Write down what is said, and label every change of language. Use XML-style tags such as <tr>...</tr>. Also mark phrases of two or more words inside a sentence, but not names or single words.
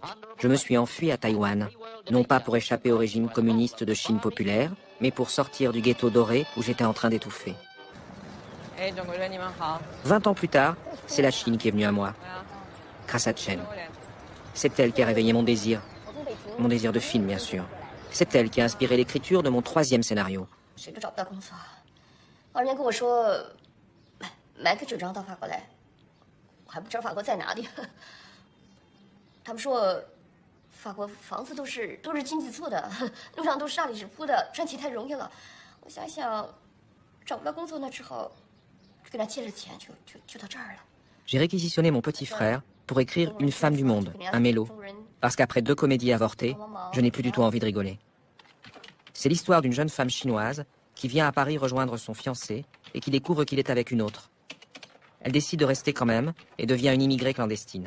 <fr>Je me suis enfui à Taïwan, non pas pour échapper au régime communiste de Chine populaire, mais pour sortir du ghetto doré où j'étais en train d'étouffer. 20 ans plus tard, c'est la Chine qui est venue à moi, grâce à Chen. C'est elle qui a réveillé mon désir de film bien sûr. C'est elle qui a inspiré l'écriture de mon 3e scénario.</fr> <zh>谁都找不到工作。老人家跟我说，买个纸张到法国来，我还不知道法国在哪里。他们说，法国房子都是经济做的，路上都是大理石铺的，赚钱太容易了。我想想，找不到工作那只好跟他借着钱，就到这儿了。</zh> <fr>J'ai réquisitionné mon petit frère pour écrire Une femme du monde, un mélo. Parce qu'après 2 comédies avortées, je n'ai plus du tout envie de rigoler. C'est l'histoire d'une jeune femme chinoise qui vient à Paris rejoindre son fiancé et qui découvre qu'il est avec une autre. Elle décide de rester quand même et devient une immigrée clandestine.</fr>